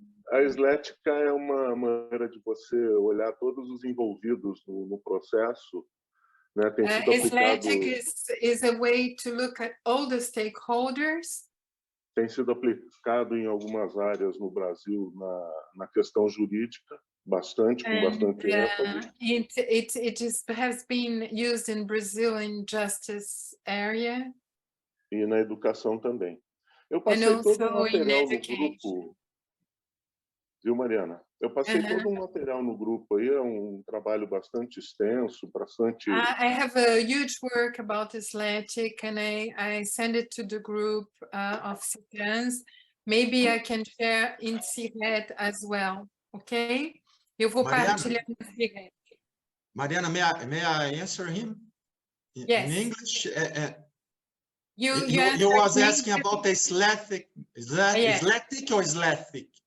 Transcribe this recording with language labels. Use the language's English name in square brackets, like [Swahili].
[Portuguese] A eslética é uma maneira de você olhar todos os envolvidos no processo, né? Tem sido [English] Eslétic is a way to look at all the stakeholders. [Portuguese] Tem sido aplicado em algumas áreas no Brasil na questão jurídica, bastante, com bastante ênfase. [English] It has been used in Brazil in justice area. [Portuguese] E na educação também. Eu passei todo o material no grupo, viu, Mariana? Eu passei todo um material no grupo aí, é um trabalho bastante extenso, bastante... [English] I have a huge work about eslétic, and I send it to the group of CETRANS. Maybe I can share in CIRET as well, okay? [Portuguese] Eu vou partilhar no CIRET. [English] Mariana, may I answer him? Yes. In English? You was asking about the eslectic or eslectic?